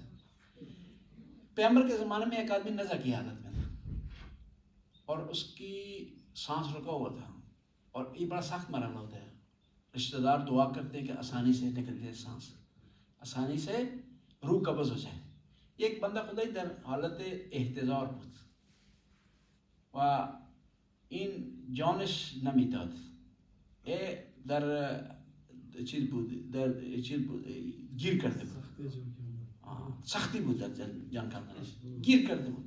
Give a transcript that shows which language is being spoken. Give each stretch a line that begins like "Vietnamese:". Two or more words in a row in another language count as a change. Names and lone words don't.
Urdu: پیغمبر کے زمانے میں ایک آدمی نزا کی حالت میں تھا اور اس کی سانس رکا ہوا تھا، اور یہ بڑا سخت مرحلہ ہوتا ہے. رشتہ دار دعا کرتے ہیں کہ آسانی سے نکل جائے سانس، آسانی سے روح قبض ہو جائے. یہ ایک
Persian: بندہ خدای در حالت احتضار بود و این جانش نمیداد. در چیز بود، در چیز بود، گیر کرده بود، سختی بود در جان کردنش، گیر کرده بود.